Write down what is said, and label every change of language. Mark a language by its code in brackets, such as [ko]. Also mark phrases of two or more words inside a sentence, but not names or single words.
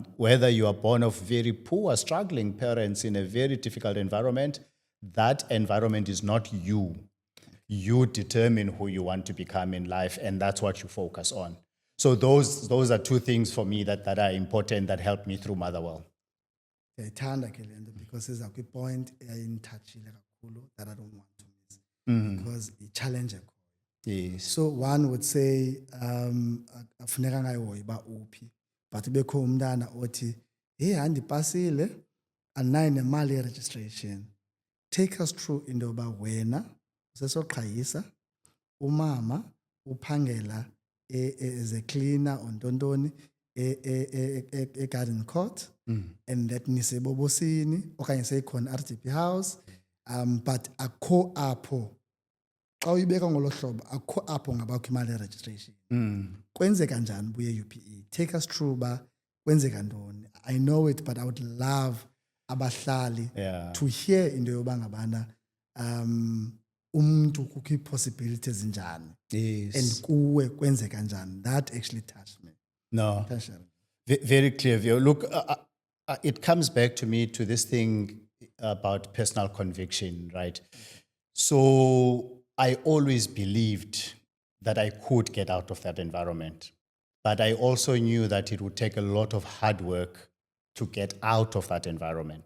[en] Whether you are born of very poor, struggling parents in a very difficult environment, that environment is not you. You determine who you want to become in life, and that's what you focus on. So those are two things for me that are important, that help me through Motherwell. [xh] Ndiyayithanda ke le nto, because iza kwi-point eyayindithachile kakhulu [en] that I don't want to miss, [xh] because i-challenge ekhoyo. [en] Yes. So one would say [xh] afuneka ngayihoyi uba uphi, but bekho umntana othi hey handipasile andinayo nemali ye-registration. [en] Take us through [xh] into yoba wena usesoqhayisa, umama uphangela [en] as a cleaner [xh] ontontoni e-garden court, [en] and that [xh] nisebobosini okanye seyikhona [en] RDP house, [xh] but akho apho xa uyibeka ngolo hlobo akho apho ngabakho imali ye-registration. Kwenzeka njani buye UPE? [en] Take us through [xh] ba kwenzeka ntoni. [en] I know it, but I would love [xh] abahlali [en] to hear [xh] into yoba ngabana umuntu kukho ii-possibilities njani. [en] Yes. [xh] And kuwe kwenzeka njani. [en] That actually touched me. No. Very clear view. Look, it comes back to me to this thing about personal conviction, right? So I always believed that I could get out of that environment, but I also knew that it would take a lot of hard work to get out of that environment.